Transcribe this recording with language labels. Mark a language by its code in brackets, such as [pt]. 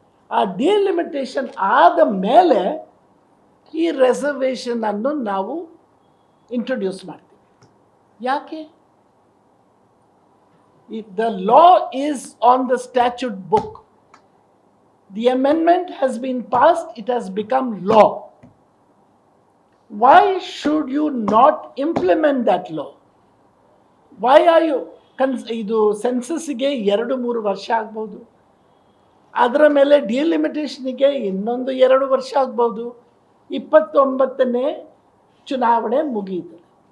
[kn] ಆ ಡಿಲಿಮಿಟೇಷನ್ ಆದ ಮೇಲೆ ಈ ರಿಸರ್ವೇಷನನ್ನು ನಾವು ಇಂಟ್ರೊಡ್ಯೂಸ್ ಮಾಡ್ತೀವಿ. ಯಾಕೆ? [en] The law is on the statute book. The amendment has been passed, it has become law. Why should you not implement that law? Why are you [kn] ಇದು ಸೆನ್ಸಸ್ಸಿಗೆ 2-3 ವರ್ಷ ಆಗ್ಬೋದು, ಅದರ ಮೇಲೆ ಡಿಲಿಮಿಟೇಷನಿಗೆ ಇನ್ನೊಂದು 2 ವರ್ಷ ಆಗ್ಬೋದು. 29ನೇ ಚುನಾವಣೆ ಮುಗಿಯುತ್ತದೆ.